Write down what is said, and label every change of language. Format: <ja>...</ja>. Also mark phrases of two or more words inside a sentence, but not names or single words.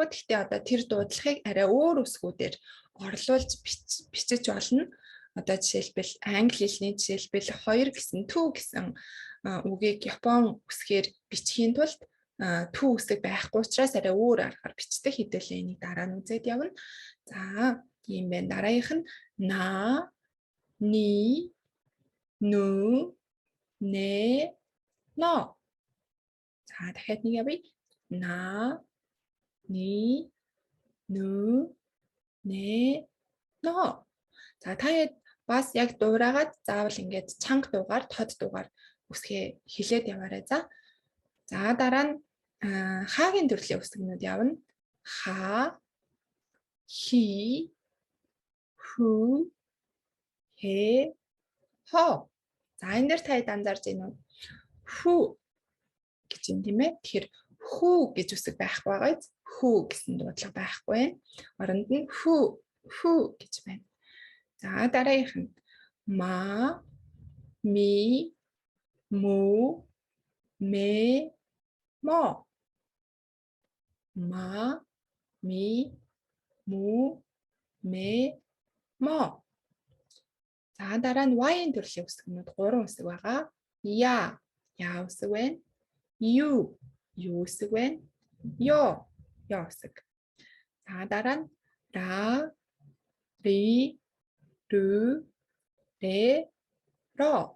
<mn>Гэхдээ одоо тэр дуудлагыг арай өөр үсгүүдээр орлуулж бичиж болно. Одоо жишээлбэл англи хэлний жишээлбэл 2 гэсэн түү гэсэн үгийг Япон үсгээр бичихийн тулд түү үсэг байхгүй учраас арай өөр аргаар бичдэг. Хэдүүлээ энийг дараа нь үзээд явна. За ийм байна. Дараагийнх нь</mn> <ja>な、に, ぬ、ね、の.</ja> <mn>За дахиад нэг явъя.</mn> <ja>な、に, ぬ、ね、の.</ja> <mn>За та бас яг дуурайгаад заавал ингээд чанга дуугаар, тод дуугаар үсгээ хэлээд яваарай. За дараа нь Х-гийн төрлийн үсгнүүд явна.</mn> <ja>は、ひ、ふ、へ、ほ.</ja> <mn>За энэ дээр та анзаарч байна уу? Хүү гэж юм тийм ээ. Тэгэхээр хүү гэж үсэг байхгүй байгаа. Хүү гэсэн дуудлага байхгүй байна. Оронд нь хүү гэж байна. За дараагийнх нь</mn> <ja>ま、み、む、め、も. ま、み、む, め、も.</ja> <mn>За дараа нь Y-ийн төрлийн үсгнүүд 3 үсэг байгаа. Я үсэг байна. Ю үсэг байна. Ё үсэг. За дараа нь</mn> <ja>ら、り、る、れ、ろ.</ja>